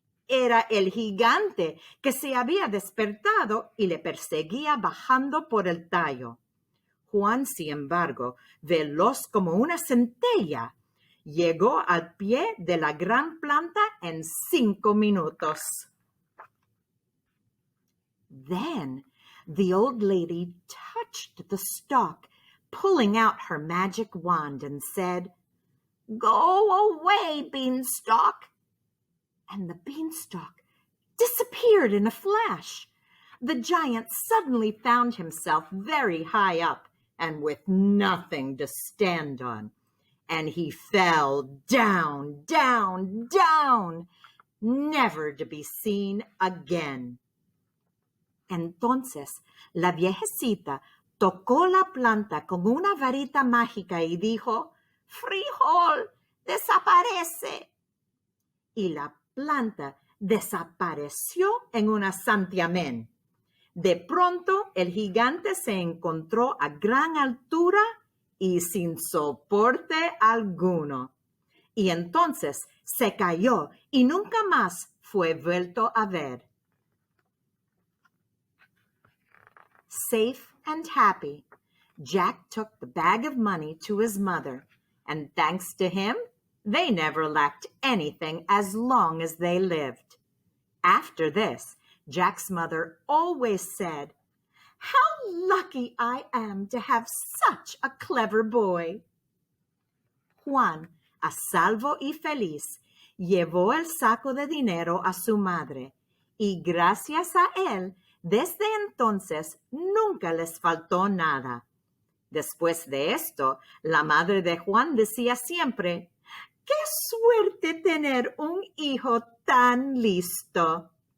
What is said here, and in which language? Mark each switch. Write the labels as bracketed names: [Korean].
[Spanish] era el gigante que se había despertado y le perseguía bajando por el tallo. Juan, sin embargo, veloz como una centella, llegó al pie de la gran planta en 5 minutos. [English] Then the old lady touched the stalk, pulling out her magic wand, and said, "Go away, Beanstalk." And the beanstalk disappeared in a flash. The giant suddenly found himself very high up and with nothing to stand on. And he fell down, down, down, never to be seen again. [Spanish] Entonces la viejecita tocó la planta con una varita mágica y dijo, "Frijol, desaparece." Y la planta desapareció en un santiamén. De pronto el gigante se encontró a gran altura y sin soporte alguno. Y entonces se cayó y nunca más fue vuelto a ver. [English] Safe and happy, Jack took the bag of money to his mother, and thanks to him, they never lacked anything as long as they lived. After this, Jack's mother always said, "How lucky I am to have such a clever boy." [Spanish] Juan, a salvo y feliz, llevó el saco de dinero a su madre, y gracias a él, desde entonces nunca les faltó nada. Después de esto, la madre de Juan decía siempre, "¡Qué suerte tener un hijo tan listo!"